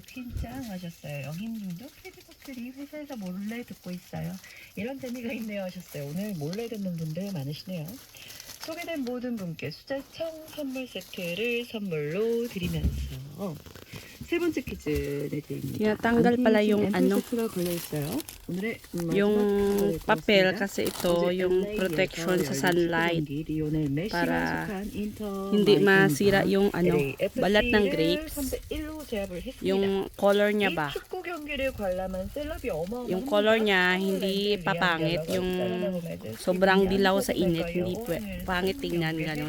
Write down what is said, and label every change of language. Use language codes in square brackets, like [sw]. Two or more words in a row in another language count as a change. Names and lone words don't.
[ko] 퀸짱 하셨어요. 영희님도 캐디버클이 회사에서 몰래 듣고 있어요. 이런 재미가 있네요 하셨어요. 오늘 몰래 듣는 분들 많으시네요. 소개된 모든 분께 수자청 선물 세트를 선물로 드리면서 세 번째 퀴즈 내드립니다. [tl] Tinatanggal pala yung ano, [ko] 세트가 걸려있어요. 오늘의 [tl] yung papel kasi ito yung protection sa sunlight para hindi masira yung ano, balat ng grapes. Yung color niya ba? Yung color niya hindi papangit, yung sobrang dilaw sa init, hindi pangit tingnan ganun.